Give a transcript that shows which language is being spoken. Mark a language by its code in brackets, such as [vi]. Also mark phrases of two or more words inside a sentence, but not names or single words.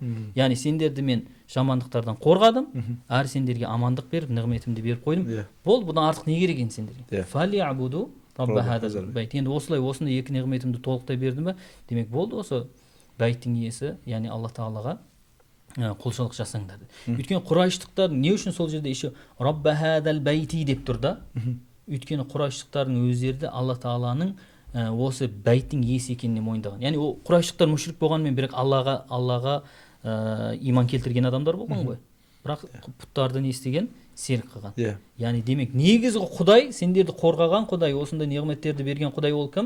[kk] Яғни сендерді мен жамандықтардан қорғадым, әрі сендерге амандық беріп, нығметімді беріп қойдым. Бұл бұдан артық не керек енді сендерге? [ar] فليعبدوا رب هذا البيت. [kk] Енді осылай осындай екі нығметімді толықтай бердім ба? Демек, болды осы байттың иесі, яғни Алла Тағалаға құлшылық жасаңдар. Өйткені Құрайыштықтар не үшін сол жерде еще [ar] رب هذا البيت [kk] деп тұр да? Өйткені Құрайыштықтардың өздері де Алла Тағаланың осы бәйттің иесі екеніне мойындаған. Яғни ол Құрайыштықтар мүшрик болғанмен бірақ Аллаға иман келтірген адамдар болған ғой. бірақ пұттарды не істеген, серік қылған. Иә. Яғни демек негізгі Құдай, сендерді қорғаған Құдай, осындай неғметтерді берген Құдай ол кім?